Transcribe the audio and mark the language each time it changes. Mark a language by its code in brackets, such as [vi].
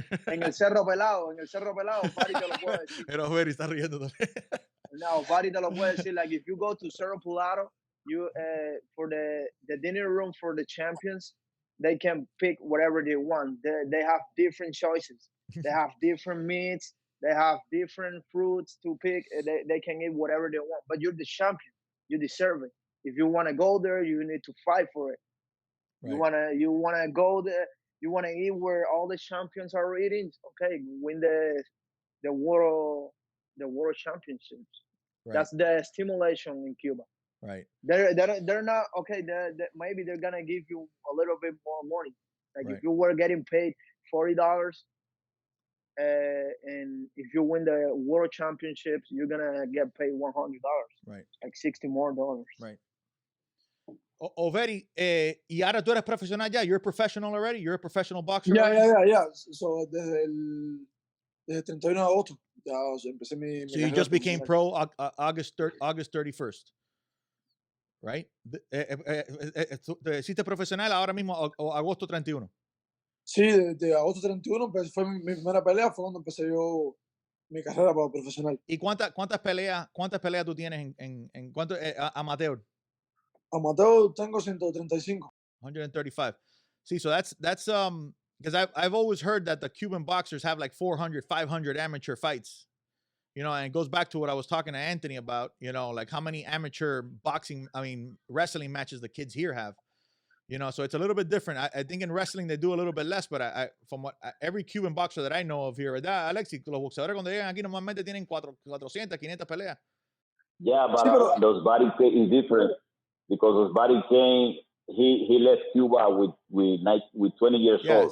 [es] En el Cerro Pelado, Fari te lo puede decir. Pero Jerry está riendo también. No, Fari te lo puede decir. [en] Like if you go to Cerro Pelado, you for the dinner room for the champions, they can pick whatever they want. They have different choices. They have different meats. They have different fruits to pick. They can eat whatever they want. But you're the champion. You deserve it. If you want to go there, you need to fight for it. Right. You wanna go there. You wanna eat where all the champions are eating. Okay, win the world championships. Right. That's the stimulation in Cuba. Right. They're not okay. Maybe they're gonna give you a little bit more money. Like if you were getting paid $40, and if you win the world championships, you're gonna get paid $100. Right. Like $60 more. Right. [es] Overi, y ahora tú eres profesional ya. [en] You're a professional already. You're a professional boxer. Yeah. [es] So desde el 31 de agosto ya empecé mi. [en] So you just became pro August 31st, right? [es] ¿Te hiciste profesional ahora mismo o agosto 31? Sí, de agosto 31 pues fue mi primera pelea, fue cuando empecé yo mi carrera para profesional. ¿Y cuántas peleas tú tienes en cuánto amateur? Amateur tengo 135. 135. [en] See, so that's because I've always heard that the Cuban boxers have like 400, 500 amateur fights. You know, and it goes back to what I was talking to Anthony about, you know, like how many amateur wrestling matches the kids here have. You know, so it's a little bit different. I think in wrestling they do a little bit less, but from every Cuban boxer that I know of here, [es] ¿verdad, Alexi? Los boxeadores cuando llegan aquí normalmente tienen 400, 500 peleas. [en] Yeah, but those body is different because those body came he left Cuba with 20 years old.